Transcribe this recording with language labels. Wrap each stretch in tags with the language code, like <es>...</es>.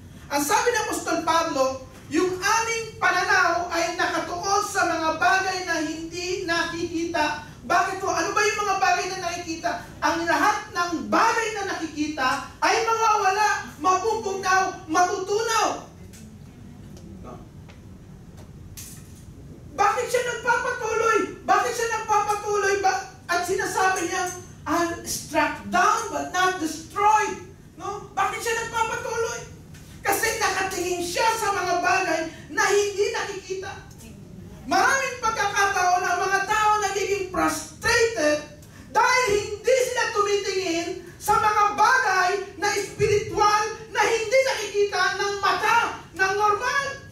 <tl>Ang sabi ng Apostol Pablo, yung aming pananaw ay nakatuon sa mga bagay na hindi nakikita. Bakit po? Ano ba yung mga bagay na nakikita? Ang lahat ng bagay na nakikita ay mawawala, mapupugnaw, matutunaw. Bakit siya nagpapatuloy? Bakit siya nagpapatuloy? At sinasabi niya,</tl> <en>I'm struck down but not destroyed.</en> <tl>No? Bakit siya nagpapatuloy? Kasi nakatingin siya sa mga bagay na hindi nakikita. Maraming pagkakataon ang mga tao nagiging frustrated dahil hindi sila tumitingin sa mga bagay na espiritual na hindi nakikita ng mata, ng normal.</tl>